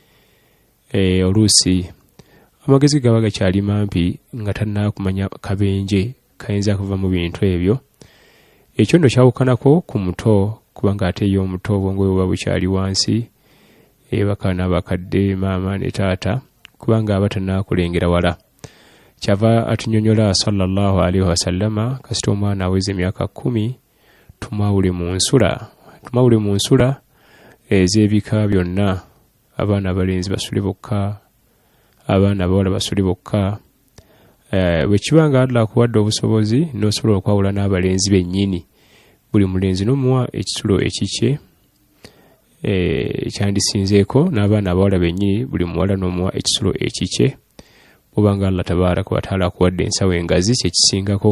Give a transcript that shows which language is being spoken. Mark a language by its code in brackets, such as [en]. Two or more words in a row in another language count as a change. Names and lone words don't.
[lg] Oluusi amagezi gaba gakyali mampi nga tannakumanya kabenje kayinza kuva mu bintu ebyo. Ekyo nno kyawukanako ku muto, kubanga ate ye omuto obwongo bwe buba bukyali wansi, ebaka n'abakadde maama ne taata, kubanga aba tannakulengera wala. Kyava atunyonyola [ar] صلى الله عليه وسلم [lg] kasita omwana aweze emyaka 10 tumawule mu nsula. Tumawule mu nsula ez'ebika byonna, abaana abalenzi basule bokka, abaana abawala basule bokka. Bwe kiba nga Allah akuwadde obusobozi n'osobola okwawula n'abalenzi bennyini, buli mulenzi n'omuwa ekisulo ekikye ekyandisinzeeko, n'abaana abawala bennyini buli muwala n'omuwa ekisulo ekikye, obanga Allah [ar] تبارك وتعالى [lg] akuwadde ensawo engazi kyekisingako.